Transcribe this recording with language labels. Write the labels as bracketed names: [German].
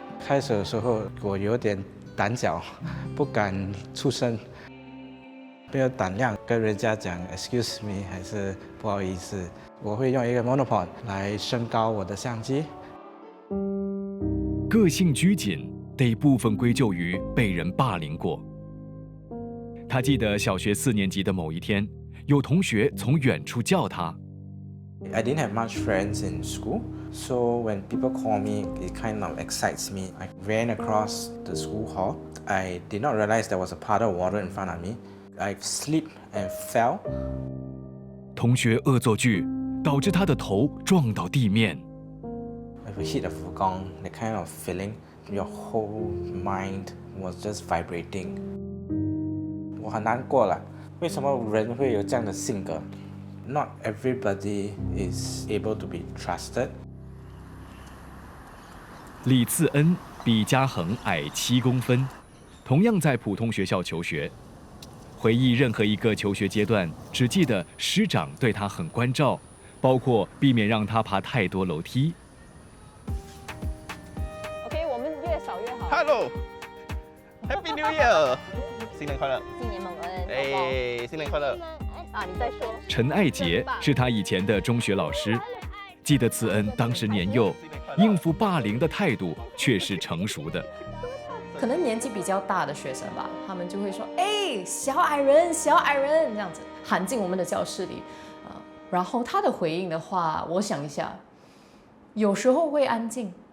[Chinese] 开始的时候我有点胆小，不敢出声，没有胆量跟人家讲 [English] excuse me [Chinese] 还是不好意思。我会用一个 monopod 来升高我的相机。个性拘谨得部分归咎于被人霸凌过。他记得小学4年级的某一天，有同学从远处叫他。 [English] I didn't have much friends in school, so when people call me, it kind of excites me. I ran across the school hall. I did not realize there was a puddle of water in front of me. I slipped and fell. [Chinese] 同学恶作剧，导致他的头撞到地面。 [English] If we hit a 福冈 the kind of feeling, your whole mind was just vibrating. [Chinese] 我很难过了，为什么人会有这样的性格 ？ [English] Not everybody is able to be trusted. [Chinese] 李次恩比嘉恒矮7公分，同样在普通学校求学。回忆任何一个求学阶段，只记得师长对他很关照，包括避免让他爬太多楼梯。 OK， 我们越少越好。 [English] Hello，Happy New Year， [Chinese] 新年快乐！新年蒙恩，哎，新年快乐！啊，你再说。陈爱杰是他以前的中学老师，记得次恩当时年幼，应付霸凌的态度却是成熟的。可能年纪比较大的学生吧，他们就会说：“哎，小矮人，小矮人！”这样子喊进我们的教室里，然后他的回应的话，我想一下，有时候会安静。